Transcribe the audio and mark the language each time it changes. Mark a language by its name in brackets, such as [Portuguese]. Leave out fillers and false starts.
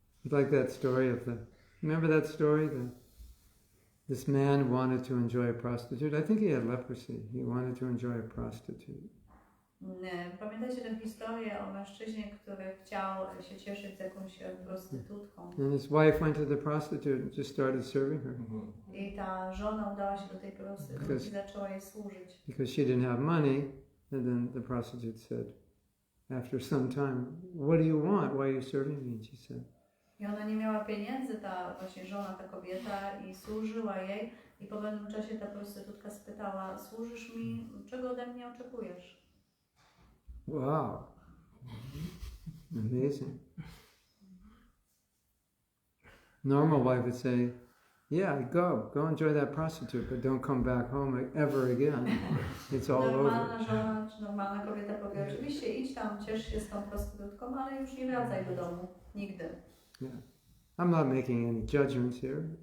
[English] Like that story of remember that story? This man wanted to enjoy a prostitute. I think he had leprosy. He wanted to enjoy a prostitute. [Polish] Pamiętacie tę historię o mężczyźnie, który chciał się cieszyć z jakąś prostytutką? [English] And his wife went to the prostitute and just started serving her. [Polish] I ta żona udała się do tej prostytutki i zaczęła jej służyć. [English] Because she didn't have money, and then the prostitute said, after some time, what do you want? Why are you serving me? And she said, [Polish] I ona nie miała pieniędzy, ta właśnie żona, ta kobieta, i służyła jej. I po pewnym czasie ta prostytutka spytała, służysz mi, czego ode mnie oczekujesz? [English] wow, amazing. Normal wife would say, yeah, go enjoy that prostitute, but don't come back home ever again. It's all [Polish] Normalna [English] over. [Polish] żona czy normalna kobieta powie, oczywiście idź tam, ciesz się z tą prostytutką, ale już nie wracaj do domu. Nigdy. [English] Yeah. I'm not making any judgments here.